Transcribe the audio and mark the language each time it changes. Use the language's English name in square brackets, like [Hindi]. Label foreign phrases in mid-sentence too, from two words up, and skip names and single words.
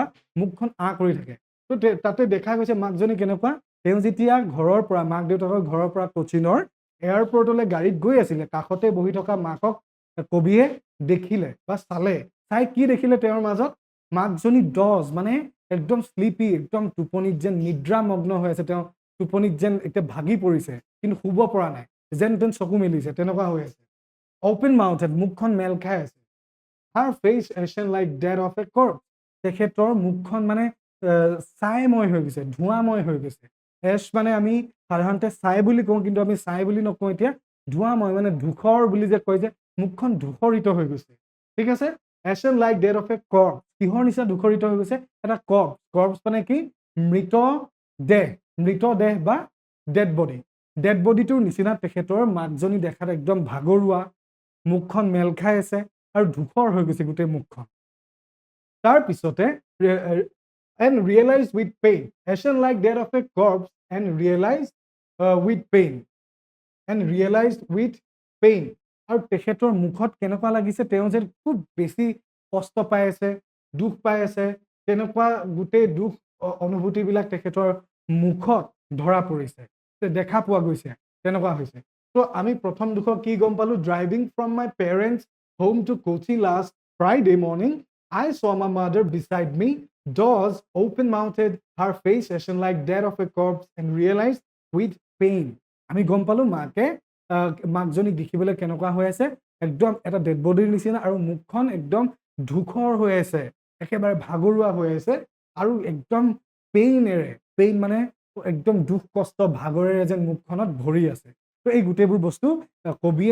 [Assamese] মুখখন কৰি থাকে তো তাতে দেখা গৈছে মাকজনী কেনেকুৱা তেওঁ যেতিয়া ঘৰৰ পৰা মাক দেউতাকৰ ঘৰৰ পৰা কোচিনৰ এয়াৰপৰ্টলৈ গাড়ীত গৈ আছিলে কাষতে বহি থকা মাকক কবিয়ে দেখিলে বা চাই কি দেখিলে তেওঁৰ মাজত মাকজনী ডজ মানে একদম স্লিপি একদম টোপনিত যেন নিদ্ৰামগ্ন হৈ আছে তেওঁ টোপনিত যেন এতিয়া ভাগি পৰিছে কিন্তু শুব পৰা নাই যেন তেন চকু মেলিছে তেনেকুৱা হৈ আছে [English] open mouthed [Assamese] মুখখন মেল খাই আছে [English] her face ashen like dead of a corpse [Assamese] তেখেতৰ মুখখন মানে ছাইময় হৈ গৈছে ধোঁৱাময় হৈ গৈছে এছ মানে আমি সাধাৰণতে ছাই বুলি কওঁ কিন্তু আমি ছাই বুলি নকওঁ এতিয়া ধোঁৱাময় মানে ধূসৰ বুলি যে কয় যে মুখখন ধূসৰিত হৈ গৈছে ঠিক আছে [English] ashen like death of a corpse [Assamese] কিহৰ নিচিনা দুখৰিত হৈ গৈছে এটা কৰ্পছ মানে কি মৃতদেহ বা [English] dead bodyটোৰ [Assamese] নিচিনা তেখেতৰ মাকজনী দেখাত একদম ভাগৰুৱা মুখখন মেল খাই আছে আৰু ধূসৰ হৈ গৈছে গোটেই মুখখন তাৰপিছতে [English] and realized with pain ashen like that of a corpse and realized with pain [Assamese] আৰু তেখেতৰ মুখত কেনেকুৱা লাগিছে তেওঁ যে খুব বেছি কষ্ট পাই আছে দুখ পাই আছে তেনেকুৱা গোটেই দুখ অনুভূতিবিলাক তেখেতৰ মুখত ধৰা পৰিছে দেখা পোৱা গৈছে তেনেকুৱা হৈছে তো আমি প্ৰথম দুখ কি গম পালো [English] driving from my parents home to Kochi last Friday morning I saw my mother beside me, doors open-mouthed, her face ashen like that of a corpse, and realized with pain. [Assamese] আমি গম পালো মাকজনী দেখিবলৈ কেনেকুৱা হৈ আছে একদম এটা [English] dead bodyৰ [Assamese] নিচিনা আৰু মুখখন একদম ধূসৰ হৈ আছে একেবাৰে ভাগৰুৱা হৈ আছে আৰু একদম পেইন মানে একদম দুখ কষ্ট ভাগৰেৰে যেন মুখখনত ভৰি আছে তো এই গোটেইবোৰ বস্তু কবিয়ে